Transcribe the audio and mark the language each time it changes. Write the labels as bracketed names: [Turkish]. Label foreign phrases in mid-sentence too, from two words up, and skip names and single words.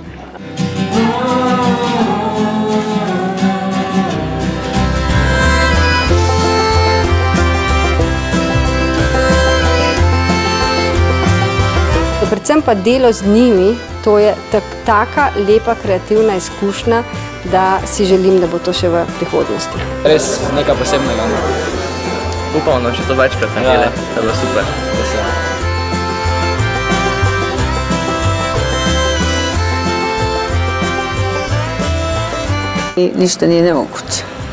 [Slovenian] Predvsem pa delo z njimi, to je taka lepa kreativna izkušnja, da si želim, da bo to še v prihodnosti. Res nekaj posebnega. Upamo, še to večkrat naredili, to je bilo super. [Croatian] I ništa nije nemoguće.